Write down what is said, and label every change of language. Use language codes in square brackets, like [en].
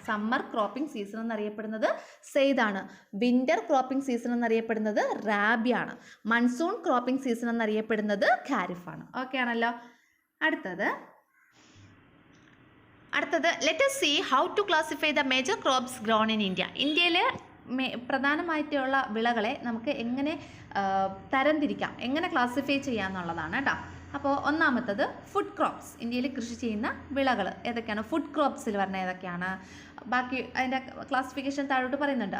[ml] Summer cropping season എന്നറിയപ്പെടുന്നത് സെയ്താണ്. Winter cropping season എന്നറിയപ്പെടുന്നത് റാബിയാണ്. Monsoon cropping season എന്നറിയപ്പെടുന്നത് ഖാരിഫാണ്. ഓക്കെ ആണല്ലോ. അടുത്തത് [en] Let us see how to classify the major crops grown in India. [ml] ഇന്ത്യയിൽ പ്രധാനമായിട്ടുള്ള വിളകളെ നമുക്ക് എങ്ങനെ തരംതിരിക്കാം, എങ്ങനെ ക്ലാസിഫൈ ചെയ്യാമെന്നുള്ളതാണ് കേട്ടോ. അപ്പോൾ ഒന്നാമത്തത് ഫുഡ് ക്രോപ്സ്. ഇന്ത്യയിൽ കൃഷി ചെയ്യുന്ന വിളകൾ ഏതൊക്കെയാണ്? ഫുഡ് ക്രോപ്സിൽ പറഞ്ഞ ഏതൊക്കെയാണ്? ബാക്കി അതിൻ്റെ ക്ലാസിഫിക്കേഷൻ താഴോട്ട് പറയുന്നുണ്ട്.